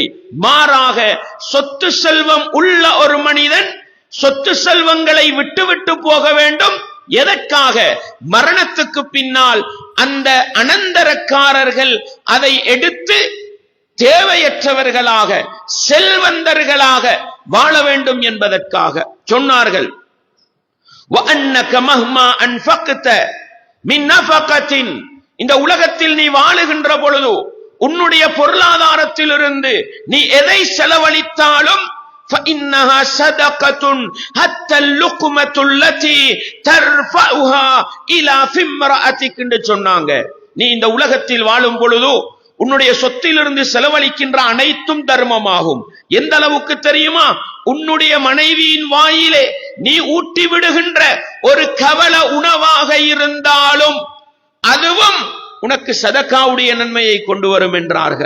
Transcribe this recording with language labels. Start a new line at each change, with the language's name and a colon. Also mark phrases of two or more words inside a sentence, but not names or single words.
Tamil: மாறாக சொத்து செல்வம் உள்ள ஒரு மனிதன் சொத்து செல்வங்களை விட்டு போக வேண்டும். எதற்காக? மரணத்துக்கு பின்னால் அந்த அனந்தரக்காரர்கள் அதை எடுத்து தேவையற்றவர்களாக செல்வந்தர்களாக வாழ வேண்டும் என்பதற்காக சொன்னார்கள்.
Arabic: وَأَنَّكَ مَهْمَا أَنْفَقْتَ مِنْ نَفَقَةٍ,
Tamil: இந்த உலகத்தில் நீ வாழுகின்ற பொழுது உன்னுடைய பொருளாதாரத்திலிருந்து நீ எதை செலவழித்தாலும்
Arabic: فَإِنَّهَا صَدَقَةٌ حَتَّى اللُّقْمَةُ الَّتِي تَرْفَعُهَا إِلَى فِي امْرَأَتِكَ
Tamil: என்று சொன்னாங்க. நீ இந்த உலகத்தில் வாழும் பொழுது உன்னுடைய சொத்திலிருந்து செலவழிக்கின்ற அனைத்தும் தர்மமாகும். எந்த அளவுக்கு தெரியுமா? உன்னுடைய மனைவியின் வாயிலே நீ ஊட்டி விடுகின்ற ஒரு கவல உணவாக இருந்தாலும் அதுவும் உனக்கு சதகாவுடைய நன்மையை கொண்டு வரும் என்றார்கள்.